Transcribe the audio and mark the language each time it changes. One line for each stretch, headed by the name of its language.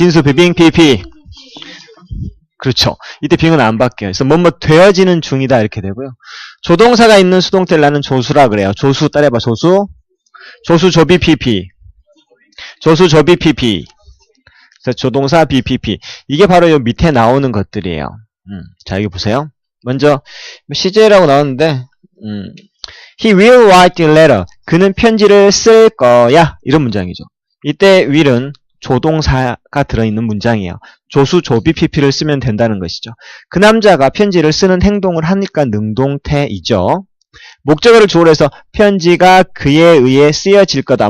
Korean: 진수 being pp 그렇죠. 이때 being은 안 바뀌어요. 그래서 뭐뭐 되어지는 중이다 이렇게 되고요. 조동사가 있는 수동태를 나는 조수라 그래요. 조수 따라해봐. 조수 조비 pp 조수 조비 pp 그래서 조동사 BPP 이게 바로 요 밑에 나오는 것들이에요. 자 여기 보세요. 먼저 시제라고 나오는데
English: He will write a letter.
Korean: 그는 편지를 쓸 거야. 이런 문장이죠. 이때 will은 조동사가 들어있는 문장이에요. 조수 조비 PP를 쓰면 된다는 것이죠. 그 남자가 편지를 쓰는 행동을 하니까 능동태이죠. 목적어를 주어로 해서 편지가 그에 의해 쓰여질 거다.